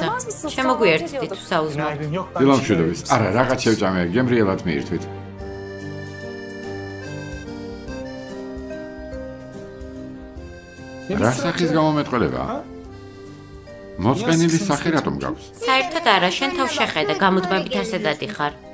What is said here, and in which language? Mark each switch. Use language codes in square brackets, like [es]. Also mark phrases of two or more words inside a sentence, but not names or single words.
[ka] შემოგვიერთდი თუ საუზმო. [tr] Günaydın. Yok ben [ka] დილო [tr] bir şey [ka] მშვიდობის. არა, რაღაც შევჭამე, გემრიელად მიირთვით. რა სახის გამომეტყველება? მოწყენილი სახე რატომ გაქვს? საერთოდ არა, შენ თავ შეხედა, გამუდმებით ასედად იხარ.